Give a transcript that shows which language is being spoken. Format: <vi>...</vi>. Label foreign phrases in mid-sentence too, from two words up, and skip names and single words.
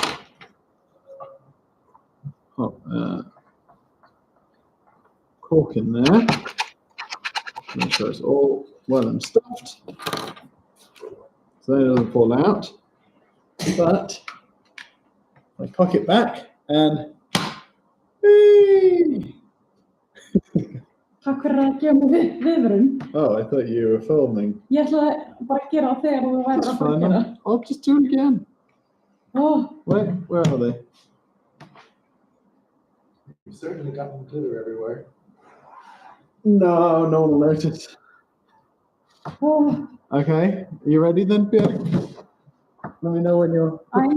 <en>Pop cork in there. Make sure it's all well and stuffed. So that doesn't fall out. But I cock it back and whee!</en> <is>Takk fyrir að gefa mig viðvörun.</is> <en>Oh, I thought you were filming.</en> <is>Ég ætlaði bara að gera það þegar þú værir</is> <en>That's</en> <is>að fara að</is> <en>fine.</en> <is>gera.</is> <en>I'll just do it again. Oh, Where are they? You've certainly gotten glitter everywhere. No, no one will notice. oh, Okay, are you ready then, Pierre? Let me know when you're prepared.</en>